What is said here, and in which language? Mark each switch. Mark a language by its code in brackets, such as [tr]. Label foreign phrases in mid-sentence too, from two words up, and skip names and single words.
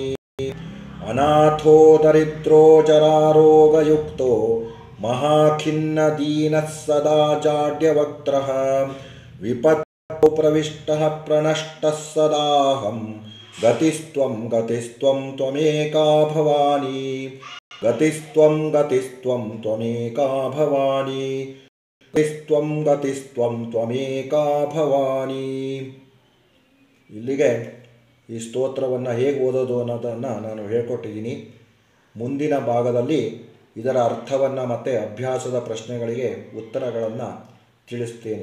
[sa] ಅನಾಥೋ ದರಿದ್ರೋ ಜರಾರೋಗಯುಕ್ತೋ ಮಹಾಖಿನ್ನ ದೀನಃ ಸದಾ ಜಾಡ್ಯವಕ್ತ್ರಃ ವಿಪತ್ತೌ ಪ್ರವಿಷ್ಟಃ ಪ್ರಣಷ್ಟಃ ಸದಾಹಂ ಗತಿಸ್ತ್ವಂ ತ್ವಮೇಕಾ ಭವಾನಿ. ಗತಿಸ್ತ್ವಂ ತ್ವಮೇಕಾ ಭವಾನಿ. ಗತಿಸ್ತ್ವಂ ತ್ವಮೇಕಾ ಭವಾನಿ. [kn] ಇಲ್ಲಿಗೆ ಈ ಸ್ತೋತ್ರವನ್ನು ಹೇಗೆ ಓದೋದು ಅನ್ನೋದನ್ನು ನಾನು ಹೇಳ್ಕೊಟ್ಟಿದ್ದೀನಿ. ಮುಂದಿನ ಭಾಗದಲ್ಲಿ ಇದರ ಅರ್ಥವನ್ನು ಮತ್ತು ಅಭ್ಯಾಸದ ಪ್ರಶ್ನೆಗಳಿಗೆ ಉತ್ತರಗಳನ್ನು ತಿಳಿಸ್ತೇನೆ.